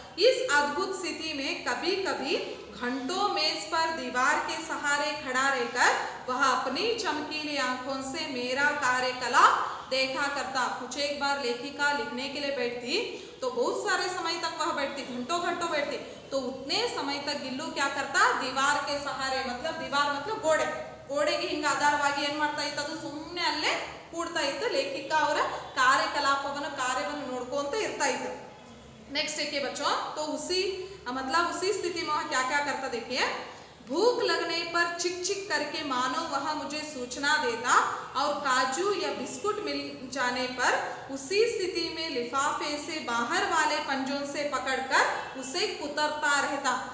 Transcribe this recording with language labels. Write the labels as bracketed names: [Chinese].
[Hindi] इस अद्भुत स्थिति में कभी कभी घंटों मेज पर दीवार के सहारे खड़ा रहकर वह अपनी चमकीली आंखों से मेरा कार्यकलाप देखा करता। कुछ एक बार लेखिका लिखने के लिए बैठती तो बहुत सारे समय तक वह बैठती, घंटों घंटों बैठती। तो उतने समय तक गिल्लू क्या करता, दीवार के सहारे, मतलब दीवार मतलब [Kannada] ಗೋಡೆಗೆ ಹಿಂಗೆ ಆಧಾರವಾಗಿ ಏನು ಮಾಡ್ತಾ ಇತ್ತು, ಅದು ಸುಮ್ಮನೆ ಅಲ್ಲೇ ಕೂಡ್ತಾ ಇತ್ತು, ಲೇಖಿಕಾ ಅವರ ಕಾರ್ಯವನ್ನು ನೋಡ್ಕೊಂತ ಇರ್ತಾ ಇತ್ತು। [Hindi] नेक्स्ट देखिए बच्चों, तो उसी स्थिति में वह क्या क्या करता देखिए, भूख लगने पर चिक चिक करके मानो वह मुझे सूचना देता और काजू या बिस्कुट मिल जाने पर उसी स्थिति में लिफाफे से बाहर वाले पंजों से पकड़कर उसे कुतरता रहता।